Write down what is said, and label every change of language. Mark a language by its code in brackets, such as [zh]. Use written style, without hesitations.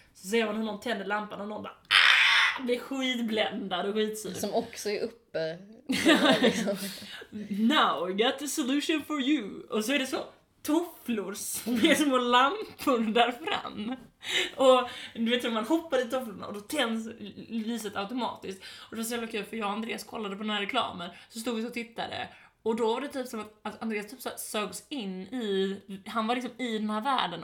[sv] Så ser man hur någon tänder lampan och någon bara, blir skitbländad och skitsur. Som också är uppe. [en] Now I got the solution for you. [sv] Och så är det så tofflor som är små lampor där fram. Och du vet hur man hoppar i tofflorna och då tänds lyset automatiskt. Och det var så jävla kul, för jag och Andreas kollade på den här reklamen, så stod vi och tittade. Och då var det typ som att Andreas typ sögs in i, han var liksom i den här världen.